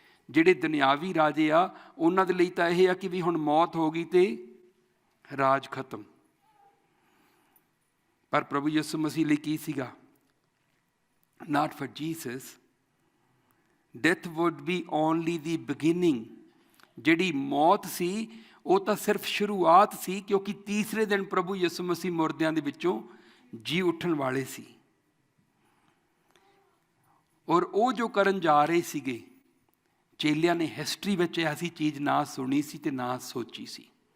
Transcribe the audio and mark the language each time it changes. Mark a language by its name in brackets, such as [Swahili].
[Punjabi] ਜਿਹੜੇ ਦੁਨਿਆਵੀ ਰਾਜੇ ਆ ਉਹਨਾਂ ਦੇ ਲਈ ਤਾਂ ਇਹ ਆ ਕਿ ਵੀ ਹੁਣ ਮੌਤ ਹੋ ਗਈ ਤੇ ਰਾਜ ਖਤਮ। ਪਰ ਪ੍ਰਭੂ ਯਿਸੂ ਮਸੀਹ ਲਈ ਕੀ ਸੀਗਾ? [English] Not for Jesus, death would be only the beginning। [Punjabi] ਜਿਹੜੀ ਮੌਤ ਸੀ ਉਹ ਤਾਂ ਸਿਰਫ ਸ਼ੁਰੂਆਤ ਸੀ, ਕਿਉਂਕਿ ਤੀਸਰੇ ਦਿਨ ਪ੍ਰਭੂ ਯਿਸੂ ਮਸੀਹ ਮੁਰਦਿਆਂ ਦੇ ਵਿੱਚੋਂ ਜੀ ਉੱਠਣ ਵਾਲੇ ਸੀ। ਔਰ ਉਹ ਜੋ ਕਰਨ ਜਾ ਰਹੇ ਸੀਗੇ, ਚੇਲਿਆਂ ਨੇ ਹਿਸਟਰੀ ਵਿੱਚ ਐਸੀ ਚੀਜ਼ ਨਾ ਸੁਣੀ ਸੀ ਤੇ ਨਾ ਸੋਚੀ ਸੀ।